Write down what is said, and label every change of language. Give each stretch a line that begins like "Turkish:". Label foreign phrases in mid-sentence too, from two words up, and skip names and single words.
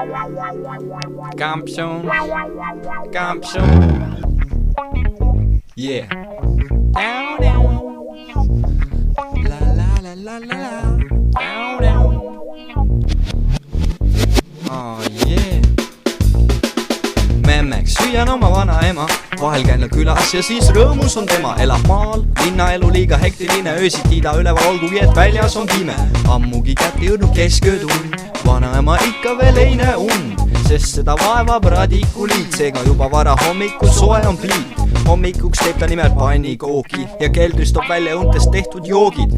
English: Kampsun. Yeah. La la la la la la. Oh yeah.
Estonian: Memmeks süüan oma vanaema, vahel käin külas ja siis rõõmus on tema. Elab maal, linnaelu liiga hektiline, öösiti ida üleval, olgugi et väljas on pime. Ammugi kätte jõudnud kesköötund, vanaema ikka veel ei näe und, sest seda vaevab radikuliit. Seega juba vara hommikul soe on pliit. Hommikuks teeb ta nimelt pannikooki ja keldris toob välja õuntest tehtud joogid.